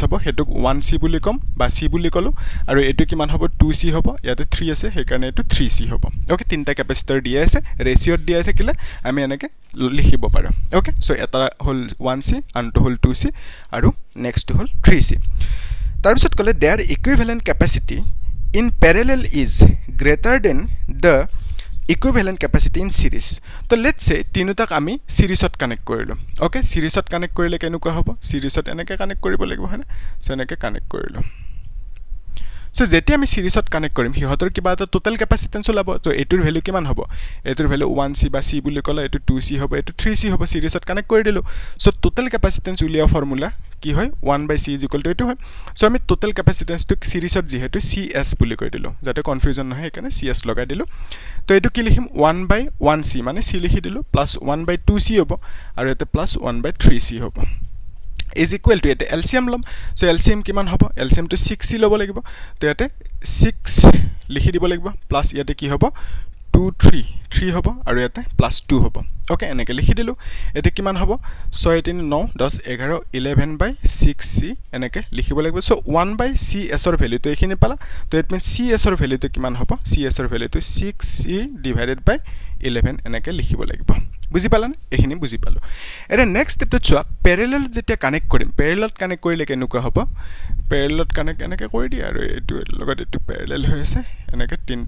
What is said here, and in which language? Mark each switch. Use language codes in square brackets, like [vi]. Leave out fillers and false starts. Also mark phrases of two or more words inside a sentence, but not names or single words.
[as] হ'ব হেতুক 1C বুলি কম বা C বুলি কলো আৰু এটো কিমান হ'ব 2C হ'ব ইয়াতে 3 আছে হেকাৰণে এটো 3C হ'ব ওকে তিনটা ক্যাপাসিটৰ দিয়া আছে ৰেশিওত দিয়া থাকিলে আমি এনেকে লিখিব পাৰো ওকে সো এটা হল 1C আনটো হল 2C আৰু নেক্সট হল 3C তাৰ পিছত কলে [en] their equivalent capacity in parallel is greater than the equivalent capacity in series [as] তো [en] let's say [as] তিনটাক আমি সিরিজত কানেক্ট কৰিলো ওকে সিরিজত কানেক্ট কৰিলে কেনেকুৱা হ'ব সিরিজত এনেকে কানেক্ট কৰিব লাগিব হয়নে সো এনেকে কানেক্ট কৰিলো সো যেতিয়া আমি সিরিজত কানেক্ট কৰিম হিহতৰ কিবা এটা [en] total capacitance [as] ওলাব তো এটোৰ ভ্যালু কিমান হ'ব এটোৰ ভ্যালু 1C বা C বুলি কলে এটো 2C হ'ব এটো 3C হ'ব সিরিজত কানেক্ট কৰি দিলো সো [en] total capacitance [as] উলিয়া ফৰ্মুলা কি হয় 1 by C = এটো হয় সো আমি [en] total capacitance [as] টু সিরিজত যেহেতু CS বুলি কৈ দিলো যাতে কনফিউজন নহয় একানে CS লগাই দিলো তো এটো কি লিখিম 1 by 1C মানে C লিখি দিলো প্লাস 1 by 2C হ'ব আৰু এতে প্লাস 1 by 3C হ'ব [en] is equal to [as] এতে LCM লম সো LCM কিমান হ'ব LCM to 6C লব লাগিব তো এতে 6 লিখি দিব লাগিব প্লাস ইয়াতে কি হ'ব 2 3 হ'ব আৰু ইয়াতে প্লাস 2 হ'ব ওকে এনেকে লিখি দিলো এতে কিমান হ'ব 6 3 9 10 11 11 by 6C এনেকে লিখিব লাগিব সো 1 by CS ৰ ভ্যালুটো এখিনি পালা তো ইট মিন্স CS ৰ ভ্যালুটো কিমান হ'ব CS ৰ ভ্যালুটো 6C [en] divided by [as] 11 এনেকে লিখিব লাগিব বুজি পালানে এখিনি বুজি পালো এটা নেক্সট স্টেপটো চোৱা প্যাৰেলেল যেতিয়া কানেক্ট কৰিম প্যাৰেলেলত কানেক্ট কৰিলে কেনেকুৱা হ'ব প্যাৰেলেলত কানেক্ট এনেকৈ কৰি দিয়া আৰু এইটো লগত এইটো প্যাৰেলেল হৈ আছে এনেকৈ তিনটা